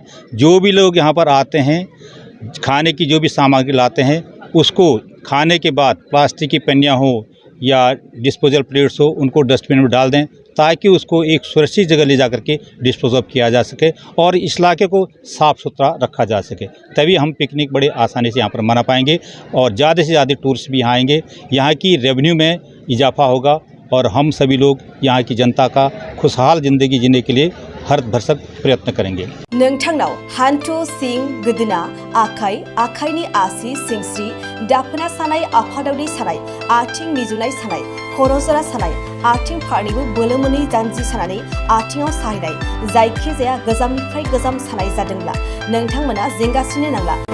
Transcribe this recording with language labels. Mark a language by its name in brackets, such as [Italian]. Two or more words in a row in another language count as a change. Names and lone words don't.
[Hindi] जो भी लोग यहाँ पर आते हैं खाने की जो भी सामग्री लाते हैं उसको खाने के बाद प्लास्टिक की पन्नियाँ हो या डिस्पोजल प्लेट्स हो उनको डस्टबिन में डाल दें ताकि उसको एक सुरक्षित जगह ले जा करके [English] dispose off [Hindi] किया जा सके और इस इलाके को साफ़ सुथरा रखा जा सके। तभी हम पिकनिक बड़े आसानी से यहाँ पर मना पाएंगे और ज़्यादा से ज़्यादा टूरिस्ट भी यहाँ आएंगे। यहाँ की रेवेन्यू में इजाफा होगा और हम सभी लोग यहाँ की जनता का खुशहाल ज़िंदगी जीने के लिए हर भरसक प्रयत्न करेंगे। [Bodo] नोंथांनाव हान्थु सिं गोदोना आखाइ आखाइनि आसि सिंस्रि दाफोना सानाय आफादावनि सानाय आथिं मिजुनाय सानाय खर' जरा सानाय आथिं फारनैबो बोलो मोनै जानजि सानानै आथिङाव साहैनाय जायखिजाया गोजामनिफ्राय गोजाम सानाय जादोंब्ला नोंथांमोना जिंगासिनो नांला।